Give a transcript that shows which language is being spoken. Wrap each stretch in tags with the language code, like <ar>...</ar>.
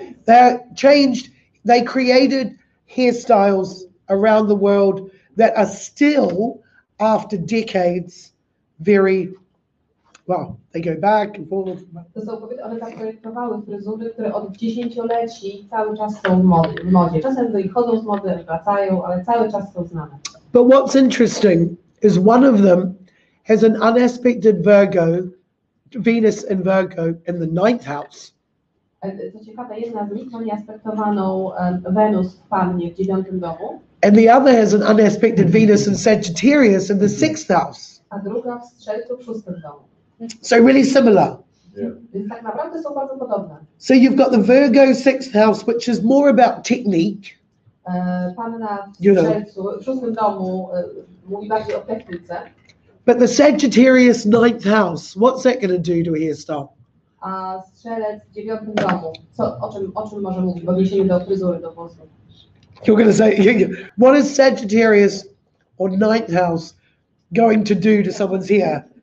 <en>They created hairstyles around the world that are still, after decades, very well, they go back and forth.</en> <pl>To są kobiety, one zaprojektowały fryzury, które od dziesięcioleci cały czas są w modzie. Czasem wychodzą z mody, wracają, ale cały czas są znane.</pl> <en>But what's interesting is one of them has an unaspected Venus in Virgo in the 9th house.</en> <pl>Co ciekawe, jedna z nich ma nieaspektowaną Wenus w Pannie w 9. domu,</pl> <en>And the other has an unaspected Venus in Sagittarius in the 6th house.</en> <pl>a druga w Strzelcu w 6. domu.</pl> <en>So really similar.</en> <pl>Więc tak naprawdę są bardzo podobne.</pl> <en>So you've got the Virgo 6th house, which is more about technique.</en> <pl>Panna w</pl> <en>You know.</en> <pl>Strzelcu w 6. domu mówi bardziej o technice,</pl> <en>But the Sagittarius 9th house, what's that going to do to a hairstyle?</en> <pl>a Strzelec w 9. domu, o czym może mówić w odniesieniu do fryzury, do włosów?</pl> <en>You're going to say, what is Sagittarius or 9th house going to do to someone's hair?</en>